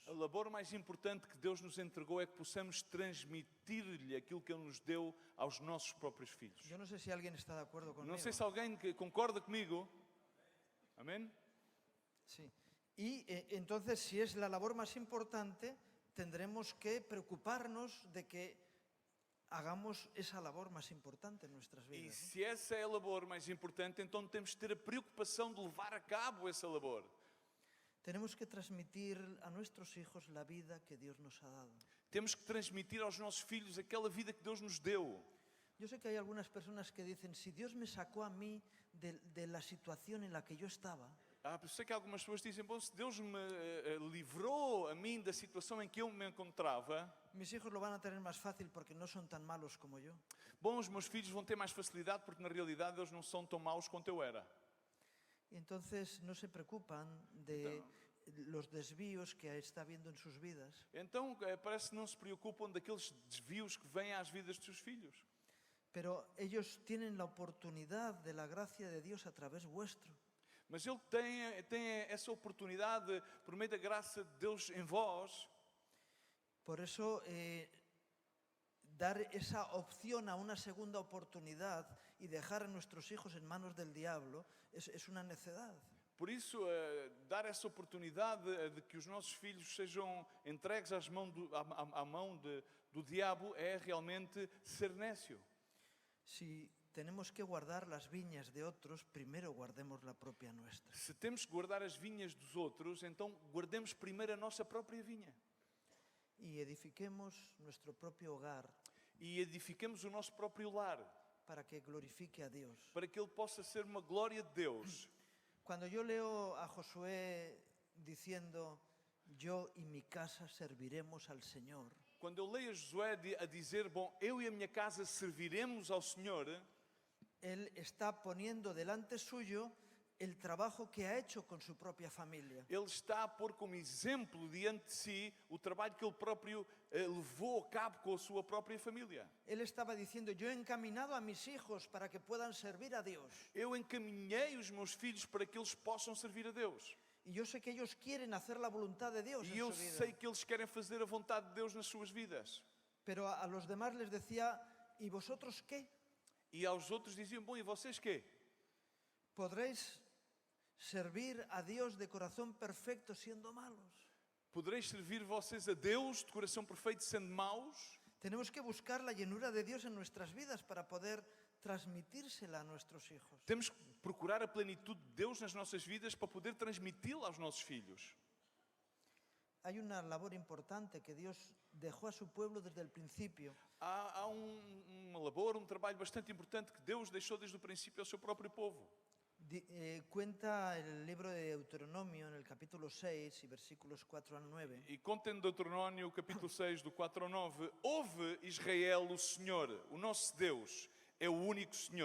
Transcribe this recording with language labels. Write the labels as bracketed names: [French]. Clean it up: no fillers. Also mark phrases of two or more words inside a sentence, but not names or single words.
[Portuguese] A labor mais importante que Deus nos entregou é que possamos transmitir-lhe aquilo que Ele nos deu aos nossos próprios filhos. [Spanish] Yo no sé si alguien está de acuerdo conmigo. [Portuguese] Não sei se alguém que concorda comigo. Amém? [Spanish] Sí. Y entonces, si es la labor más importante, tendremos que preocuparnos de que hagamos esa labor más importante en nuestras [Portuguese] E [Spanish] vidas. [Portuguese] se essa é a labor mais importante, então temos que ter a preocupação de levar a cabo essa labor. [Spanish] Tenemos que transmitir a nuestros hijos la vida que Dios nos ha dado. [Portuguese] Temos que transmitir aos nossos filhos aquela vida que Deus nos deu. [Spanish] Yo sé que hay algunas personas que dicen, si Dios me sacó a mí de la situación en la que yo estaba, [Portuguese] Eu sei que algumas pessoas dizem, bom, se Deus me livrou a mim da situação em que eu me encontrava, [Spanish] mis hijos lo van a tener más fácil porque no son tan malos como yo. [Portuguese] bom, os meus filhos vão ter mais facilidade porque na realidade eles não são tão maus quanto eu era. [Spanish] Y entonces no se preocupan de los desvíos que está habiendo en sus vidas. [Portuguese] Então parece que não se preocupam daqueles desvios que vêm às vidas dos seus filhos. [Spanish] Pero ellos tienen la oportunidad de la gracia de Dios a través vuestro. [Portuguese] Mas ele tem essa oportunidade por meio da graça de Deus em vós. [Spanish] Por eso, dar esa opción a una segunda oportunidad y dejar a nuestros hijos en manos del diablo es una necedad. [Portuguese] Por isso, dar essa oportunidade de que os nossos filhos sejam entregues à mão do diabo é realmente ser nécio. [Spanish] Si tenemos que guardar las viñas de otros, primero guardemos la propia nuestra. [Portuguese] Se temos que guardar as vinhas dos outros, então guardemos primeiro a nossa própria vinha. [Spanish] Y edifiquemos nuestro propio hogar [Portuguese] E edifiquemos o nosso próprio lar, [Spanish] para que glorifique a Dios. [Portuguese] para que ele possa ser uma glória de Deus. [Spanish] Cuando yo leo a Josué diciendo, yo y mi casa serviremos al Señor, [Portuguese] Quando eu leio a Josué a dizer, bom, eu e a minha casa serviremos ao Senhor, [Spanish] él está poniendo delante suyo el trabajo que ha hecho con su propia familia. [Portuguese] ele está a pôr como exemplo diante de si o trabalho que ele próprio levou a cabo com a sua própria família. [Spanish] Él estaba diciendo, yo he encaminado a mis hijos para que puedan servir a Dios. [Portuguese] Eu encaminhei os meus filhos para que eles possam servir a Deus. [Spanish] Y yo sé que ellos quieren hacer la voluntad de Dios [Portuguese] E [Spanish] en [Portuguese] eu [Spanish] su vida. [Portuguese] sei que eles querem fazer a vontade de Deus nas suas vidas. [Spanish] Pero a los demás les decía, ¿y vosotros qué? [Portuguese] E aos outros diziam, bom, e vocês quê? [Spanish] ¿Podréis servir a Dios de corazón perfecto siendo malos? [Portuguese] Podereis servir vocês a Deus de coração perfeito sendo maus? [Spanish] Tenemos que buscar la llenura de Dios en nuestras vidas para poder transmitírsela a nuestros hijos. [Portuguese] Temos que procurar a plenitude de Deus nas nossas vidas para poder transmiti-la aos nossos filhos. [Spanish] Hay una labor importante que Dios dejó a su pueblo desde el principio. [Portuguese] Há uma labor, trabalho bastante importante que Deus deixou desde o princípio ao seu próprio povo. [Spanish] Cuenta el libro de Deuteronomio en el capítulo 6 y versículos 4 al 9. [Portuguese] E conta em Deuteronômio, capítulo 6, do 4 ao 9, ouve Israel, o Senhor, o nosso Deus, é o único Senhor.